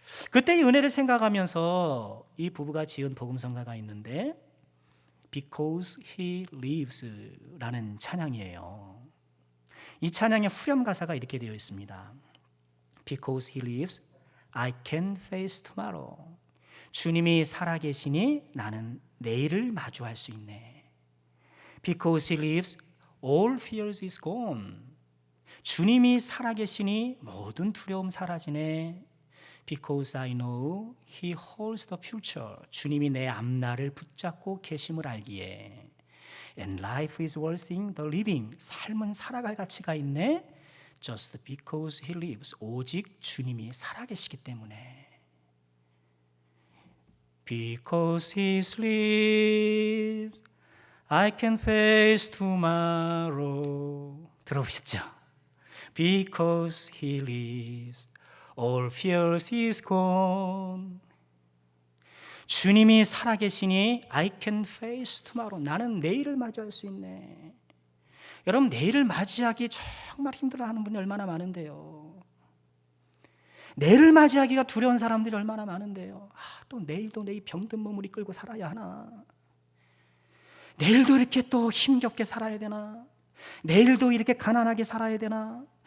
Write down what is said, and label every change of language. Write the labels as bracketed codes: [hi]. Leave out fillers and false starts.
[ko] 그때의 은혜를 생각하면서 이 부부가 지은 복음성가가 있는데 Because He Lives 라는 찬양이에요. 이 찬양의 후렴 가사가 이렇게 되어 있습니다. [en] Because He lives, I can face tomorrow. [ko] 주님이 살아계시니 나는 내일을 마주할 수 있네. [en] Because He lives, all fears is gone. [ko] 주님이 살아계시니 모든 두려움 사라지네. [en] Because I know He holds the future. [ko] 주님이 내 앞날을 붙잡고 계심을 알기에. [en] And life is worth the living. [ko] 삶은 살아갈 가치가 있네. [en] Just because He lives. [ko] 오직 주님이 살아계시기 때문에. [en] Because He lives, I can face tomorrow. [ko] 들어보셨죠? [en] Because He lives, all fears is gone. [ko] 주님이 살아계시니 [en] I can face tomorrow. [ko] 나는 내일을 맞이할 수 있네. 여러분, 내일을 맞이하기 정말 힘들어하는 분이 얼마나 많은데요. 내일을 맞이하기가 두려운 사람들이 얼마나 많은데요. 또 내일도 내 병든 몸을 이끌고 살아야 하나? 내일도 이렇게 또 힘겹게 살아야 되나? 내일도 이렇게 가난하게 살아야 되나?